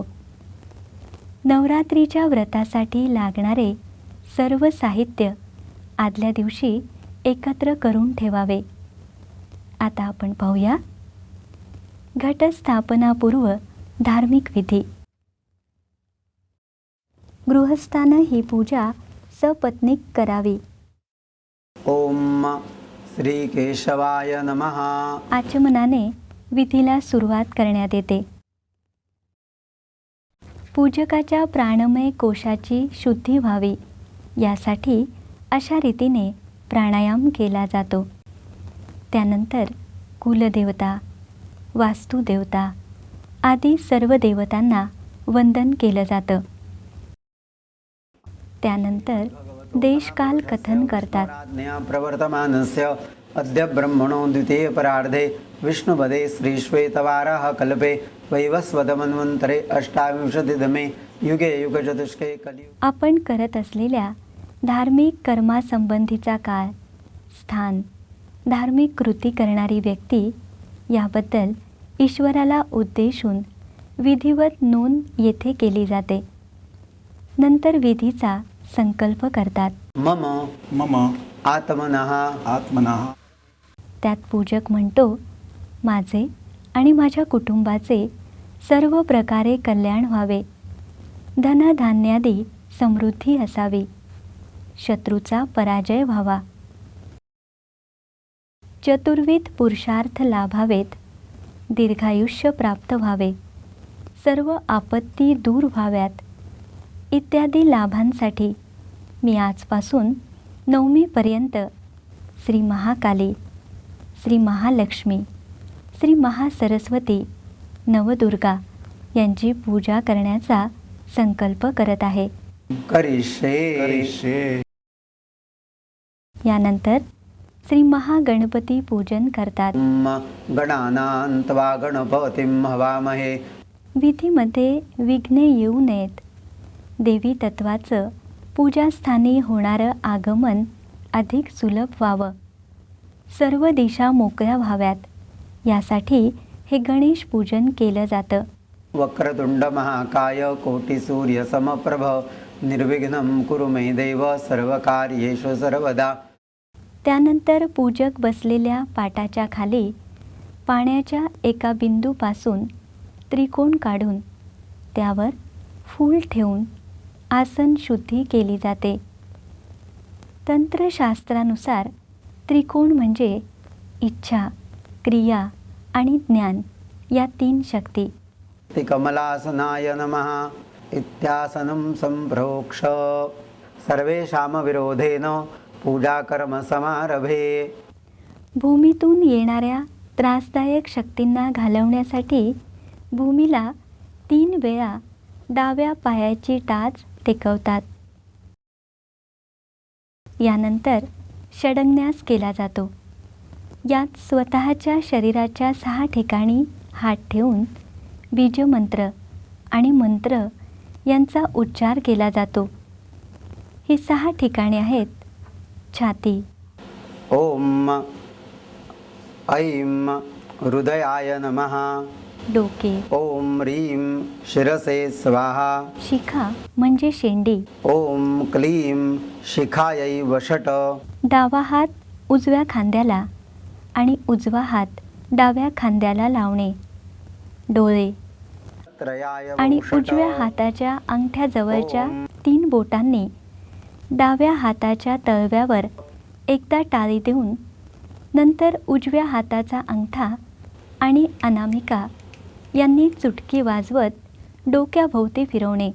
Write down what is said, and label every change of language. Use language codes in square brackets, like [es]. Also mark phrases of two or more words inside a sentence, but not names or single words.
[mr] नवरात्रीच्या व्रतासाठी लागणारे सर्व साहित्य आदल्या दिवशी एकत्र करून ठेवावे. आता आपण पाहूया घटस्थापनापूर्व धार्मिक विधी. गृहस्थानं ही पूजा सपत्नीक करावी. [sa] ओम श्री केशवाय नमः. [mr] आचमनाने विधीला सुरुवात करण्यात येते. पूजकाच्या प्राणमय कोशाची शुद्धी व्हावी यासाठी अशा रीतीने प्राणायाम केला जातो. त्यानंतर कुलदेवता, वास्तुदेवता आदी सर्व देवतांना वंदन केलं जातं. त्यानंतर देशकाल कथन करतात. [sa] प्रवर्तमानस्य अद्य ब्रह्मणो द्वितीय परार्धे विष्णुपदे श्रीश्वेतवाराह कल्पे वैवस्वत मन्वन्तरे अष्टाविंशतितमे युगे युगचतुष्के कलियुगे. [mr] आपण करत असलेल्या धार्मिक कर्मासंबंधीचा काळ, स्थान, धार्मिक कृती करणारी व्यक्ती याबद्दल ईश्वराला उद्देशून विधिवत नोंद येथे केली जाते. नंतर विधीचा संकल्प करतात. [sa] मम मम आत्मनः आत्मनः. [mr] त्यात पूजक म्हणतो, माझे आणि माझ्या कुटुंबाचे सर्व प्रकारे कल्याण व्हावे, धनधान्यादी समृद्धी असावी, शत्रूचा पराजय व्हावा, चतुर्विध पुरुषार्थ लाभावेत, दीर्घायुष्य प्राप्त व्हावे, सर्व आपत्ती दूर व्हाव्यात इत्यादी लाभांसाठी मी आजपासून नवमीपर्यंत श्री महाकाली, श्री महालक्ष्मी, श्री महासरस्वती, नवदुर्गा यांची पूजा करण्याचा संकल्प करत आहे. [sa] करिष्ये. [mr] यानंतर श्री महागणपती पूजन करतात. [sa] गणानां त्वा गणपतिं हवामहे. [mr] विधीमध्ये विघ्ने येऊ नयेत. देवी तत्वाचं पूजास्थानी होणारं आगमन अधिक सुलभ व्हावं, सर्व दिशा मोकळ्या व्हाव्यात यासाठी हे गणेश पूजन केलं जातं. [sa] वक्रतुंड महाकाय कोटिसूर्य समप्रभ निर्विघ्नं कुरु मे देव सर्वकार्येषु सर्वदा. [mr] त्यानंतर पूजक बसलेल्या पाटाच्या खाली पाण्याच्या एका बिंदूपासून त्रिकोण काढून त्यावर फूल ठेवून आसन शुद्धी केली जाते. तंत्रशास्त्रानुसार त्रिकोण म्हणजे इच्छा, क्रिया आणि ज्ञान या 3 शक्ती. [sa] ते कमलासनाय नमः इत्यासनं संप्रोक्ष सर्वेषां विरोधेन पूजाकर्म समारभे. [mr] भूमीतून येणाऱ्या त्रासदायक शक्तींना घालवण्यासाठी भूमीला 3 वेळा डाव्या पायाची टाच टेकवतात. यानंतर षडन्यास केला जातो. यात स्वतःच्या शरीराच्या 6 ठिकाणी हात ठेवून बीजमंत्र आणि मंत्र यांचा उच्चार केला जातो. ही 6 ठिकाणे आहेत: छाती, [sa] ओम ऐं हृदयाय नमः. [mr] डोके, [sa] ओम ह्रीं शिरसे स्वाहा. [mr] शिखा म्हणजे शेंडी, [sa] ओम क्लीं शिखायै वषट. [mr] डावा हात उजव्या खांद्याला आणि उजवा हात डाव्या खांद्याला लावणे. डोळे [sa] त्रयाय [mr] आणि [sa] वषट. [mr] उजव्या हाताच्या अंगठ्याजवळच्या 3 बोटांनी डाव्या हाताच्या तळव्यावर एकदा टाळी देऊन नंतर उजव्या हाताचा अंगठा आणि अनामिका यांनी चुटकी वाजवत डोक्याभोवती फिरवणे.